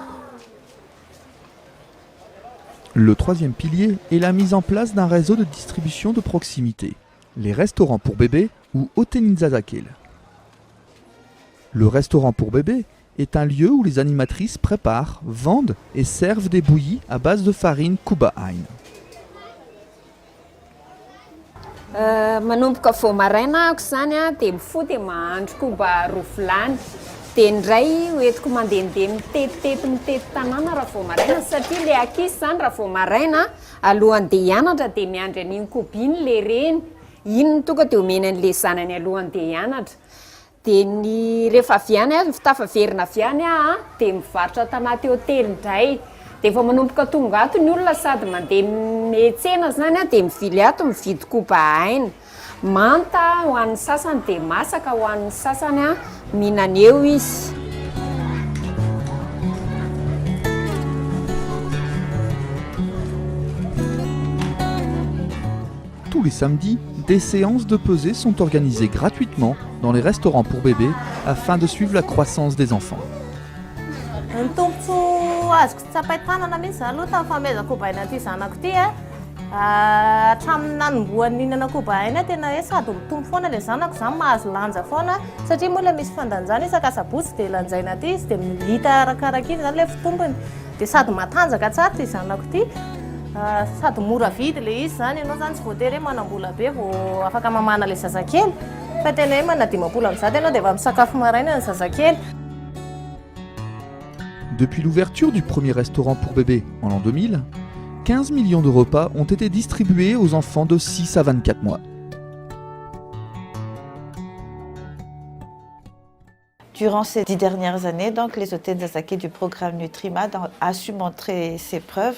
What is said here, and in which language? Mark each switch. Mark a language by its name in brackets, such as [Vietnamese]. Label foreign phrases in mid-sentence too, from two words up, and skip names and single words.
[French] Le troisième pilier est la mise en place d'un réseau de distribution de proximité, les restaurants pour bébés ou Hôtel Zazakel. Le restaurant pour bébés est un lieu où les animatrices préparent, vendent et servent des bouillies à base de farine Kuba Hein. [Malagasy] Manomboka vao maraina ako zany dia mifody mahandro koba roflany. Dia indray hoentiko mandehandeha mitety tanàna raha vao maraina satria ilay ankizy zany raha vao maraina alohan'ny dia hianatra dia miandry an'iny koba iny ilay reny. Iny no tonga dia omeny an'ilay zanany alohan'ny dia hianatra. Dia ny rehefa avy any tafaverina avy any dia mivarotra tanaty hôtely indray. Dia efa manomboka tonga ato ny olona sady mandeha miantsena zany dia mivily ato mividy Kuba Hein. Manta ho an'ny sasany dia masaka ho an'ny sasany mihinana eo izy. [French] Tous les samedis, des séances de pesée sont organisées gratuitement dans les restaurants pour bébés afin de suivre la croissance des enfants. [Malagasy] Azoko tsapain-tanana mihitsy aloha tamin'ny fanomezana Kuba Hein ty zanako ty hatramin'ny nanomboan'ny nihinana Kuba Hein tena hoe sady mitombo foana ilay zanako zany mahazo lanja foana satria moa ilay misy fandanjana isakasabotsy dia lanjaina ty izy dia mihita arakaraka iny zany ilay fitombony dia sady matanjaka tsara ty zanako ty sady mora vidy ilay izy zany ianao zany tsy voatery hoe manam-bola be vao afaka mamana ilay zazakely fa tena hoe manadimam-bola amin'izany ianao dia efa misakafo maraina ny zazakely. [French] Depuis l'ouverture du premier restaurant pour bébés en l'an 2000, 15 millions de repas ont été distribués aux enfants de 6 à 24 mois. Durant ces 10 dernières années, donc, les hôtels Nzazakil du programme Nutrimad a su montrer ses preuves.